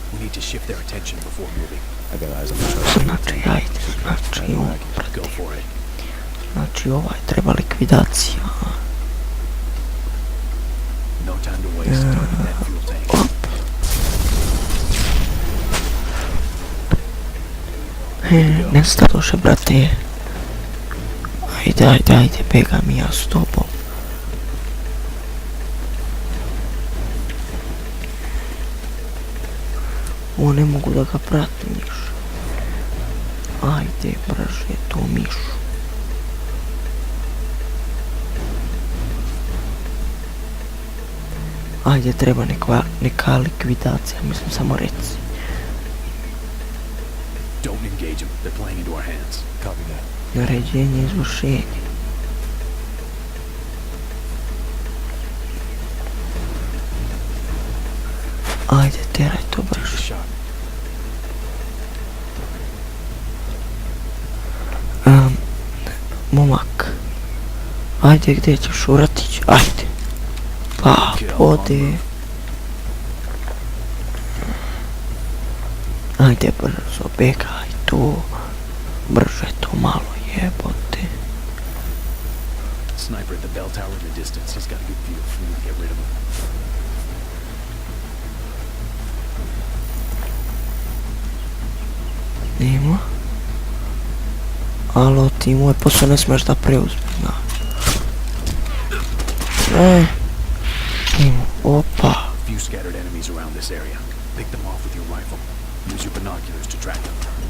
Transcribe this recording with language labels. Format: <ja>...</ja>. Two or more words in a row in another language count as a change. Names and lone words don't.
<en>need to shift their attention before moving. I got eyes on the charge.</en> <sr>Znači, ajde, znači, on,</sr> <en>Go for it.</en> <sr>znači, ovaj treba likvidacija.</sr> <en>No time to waste. Target that fuel tank. Op.</en> <sr>Nestadoše, brate. Ajde, begam ja s tobom. O, ne mogu da ga pratim više. Ajde, brže, to mišu. Ajde, treba neka likvidacija, mislim, samo reci.</sr> <en>Don't engage them. They're playing into our hands. Copy that.</en> <sr>Naređenje, izvršenje. Ajde, teraj to</sr> <en>Take the</en> <sr>brže.</sr> <en>shot.</en> <sr>Momak. Ajde, gdje ćeš uratić? Ajde. Pa, ode. Ajde, brzo, begaj tu. Brže to malo jebote.</sr> <en>Sniper at the bell tower in the distance. He's got a good view of food. Get rid of him.</en> <sr>Nema. Alo, ti moj posao ne smiješ da preuzmi, znaš. Ima, opa.</sr> <en>Few scattered enemies around this area. Pick them off with your rifle. Use your binoculars to track them.</en>